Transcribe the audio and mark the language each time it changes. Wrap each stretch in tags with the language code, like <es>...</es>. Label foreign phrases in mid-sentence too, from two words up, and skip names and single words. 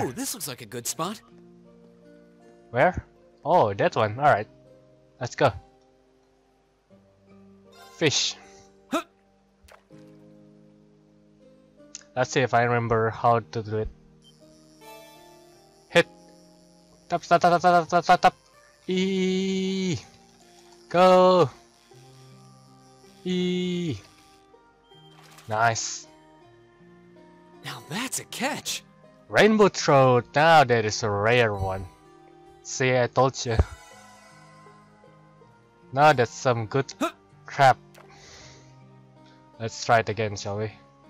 <en>Ooh, this looks like a good spot. Where? Oh, that one. Alright. Let's go. Fish. Huh. Let's see if I remember how to do it. Hit. Tap tap tap tap tap tap tap. E. Go. E. Nice. Now that's a catch. Rainbow trout. Now that is a rare one. See, I told you. Now that's some good crap. Let's try it again, shall we?</en>